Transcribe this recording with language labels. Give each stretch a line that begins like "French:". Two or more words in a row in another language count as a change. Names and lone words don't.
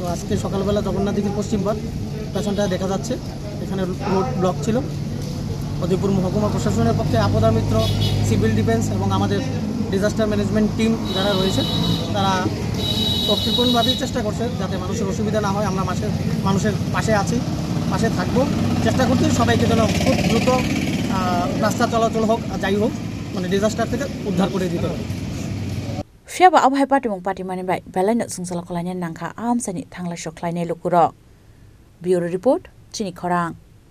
Bangla: আজকে সকালবেলা জগন্নাথ দিঘির পশ্চিম পাড় পেছনটায় দেখা যাচ্ছে এখানে রোড ব্লক ছিল উদয়পুর মহকুমা প্রশাসনের পক্ষে আপদা মিত্র
English: civil defence
Bangla: এবং আমাদের
English: disaster management team
Bangla: যারা রয়েছে তারা তৎপরভাবেই চেষ্টা করছে যাতে মানুষের অসুবিধা না হয় আমরা মানুষের পাশে আছি পাশে থাকবো চেষ্টা করছি সবাইকে যেন খুব দ্রুত রাস্তা চলাচল হোক যাই হোক মানে ডিজাস্টার থেকে উদ্ধার করে দিতে হবে
Kok Borok: Fiaba abhai patimong patimani bai belaino sungsala kolainai nangkha ahamsani thanglai soklainai lukuro
English: Bureau Report
Kok Borok: Chini Khorang